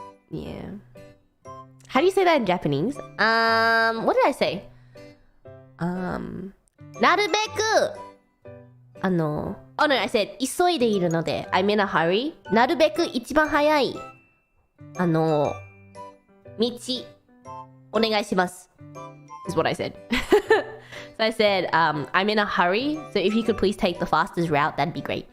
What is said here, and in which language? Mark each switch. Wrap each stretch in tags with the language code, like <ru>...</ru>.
<en>Yeah. How do you say that in Japanese? What did I say?</en> <ja>なるべく</ja> <en>Oh no, I said</en> <ja>急いでいるので</ja> <en>I'm in a hurry.</en> <ja>なるべく一番早い道お願いします</ja> <en>is what I said. So I said, I'm in a hurry, so if you could please take the fastest route, that'd be great.</en>